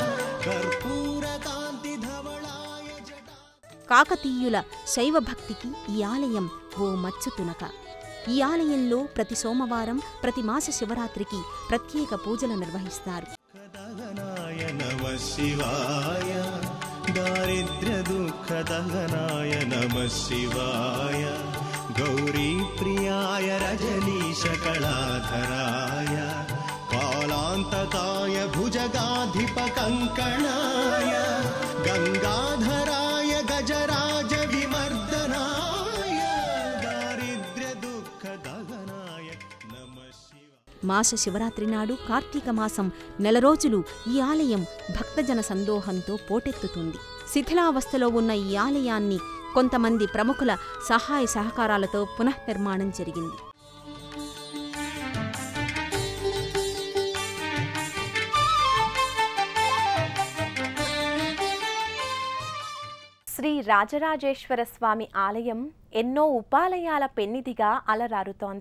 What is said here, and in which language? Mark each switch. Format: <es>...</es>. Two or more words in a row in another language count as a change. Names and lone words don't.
<sa>कर्पूरकान्तिधवलाय जटा.</sa> <te>కాకతీయుల శైవభక్తికి ఈ ఆలయం ఓ మచ్చుతునక. ఈ ఆలయంలో ప్రతి సోమవారం ప్రతి మాస శివరాత్రికి ప్రత్యేక పూజలు నిర్వహిస్తారు.</te> <sa>नमः शिवाय दारिद्र्यदुःखदहनाय नमः शिवाय गौरीप्रियाय रजनीशकलाधराय कालान्तकाय भुजगाधिपकङ्कणाय गङ्गाधराय गजराजविमर्दनाय दारिद्र्यदुःखदहनाय नमः शिवाय.</sa> <te>మాస శివరాత్రి నాడు కార్తీక మాసం నెల రోజులు ఈ ఆలయం భక్తజన సందోహంతో పోటెత్తుతుంది. శిథిలావస్థలో ఉన్న ఈ ఆలయాన్ని కొంతమంది ప్రముఖుల సహాయ సహకారాలతో పునఃనిర్మాణం జరిగింది. శ్రీ రాజరాజేశ్వర స్వామి ఆలయం ఎన్నో ఉపాలయాల పెన్నిదిగా అలరారుతోంది.</te>